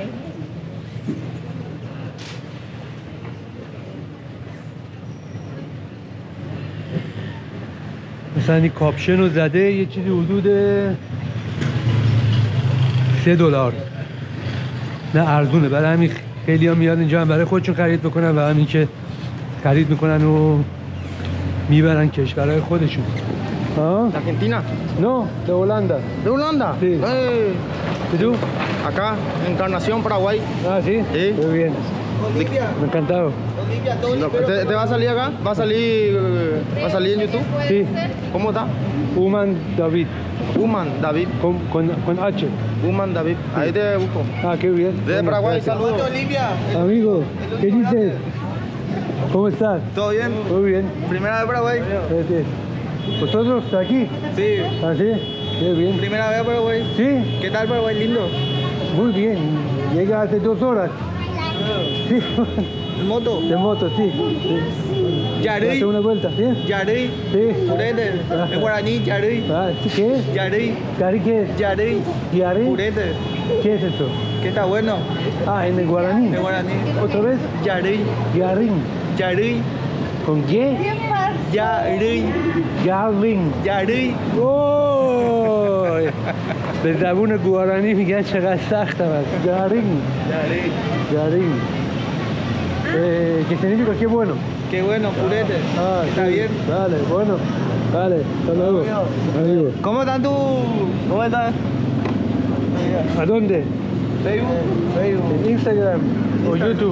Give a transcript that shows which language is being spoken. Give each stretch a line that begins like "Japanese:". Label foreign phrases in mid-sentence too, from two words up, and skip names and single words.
Persian: مثلا این کاپشن رو زده یه چیزی حدود $3. نه ارزونه، برای همین خیلی ها میاد اینجا هم برای خودشون خرید بکنن و همین که خرید میکنن و میبرن کشورهای خودشون.
Spanish: ¿De Argentina? No, de Holanda. ¿De Holanda? Sí. ¿Y tú? Acá, Encarnación, Paraguay. Ah, ¿sí? Sí. Muy bien. Me ha encantado. ¿Te va a salir acá? ¿Va a salir en YouTube? Sí. ¿Cómo está? Human David. Human David. Con H. Human David. Ahí te busco. Ah, qué bien. Desde Paraguay, saludos. Amigo, ¿qué dices? ¿Cómo estás? ¿Todo bien? Muy bien. ¿Primera vez Paraguay? Sí. ¿Vosotros aquí? Sí. ¿Ah, sí? Qué bien. ¿Primera vez Paraguay? Sí. ¿Qué tal Paraguay? Lindo. Muy bien. Llega hace 2 horas. Sí. ¿En moto? De moto, sí. Sí. Yari. Hace una vuelta, ¿sí? Yari. Sí. Purete. En guaraní, Yari. Ah, ¿qué? Yari. ¿Yari qué es? Yari. ¿Yari? Purete. ¿Qué es eso? ¿Qué está bueno? Ah, en el guaraní. En guaraní. ¿Otra vez? Yari. Yarin. Yari. ¿Con qué? Yari. Yarin. Yari.
Persian: اوه به زبون گوارانی میگن چقدر سخته است.
Spanish: Yarin. Yari. Yarin. ¿Qué significa? Qué bueno. Qué bueno, purete. Ah, ¿Está sí. bien? Dale, bueno. Dale, hasta luego. Amigo. ¿Cómo están tú? ¿Cómo estás? ¿A dónde? Facebook. Facebook. En Instagram o YouTube.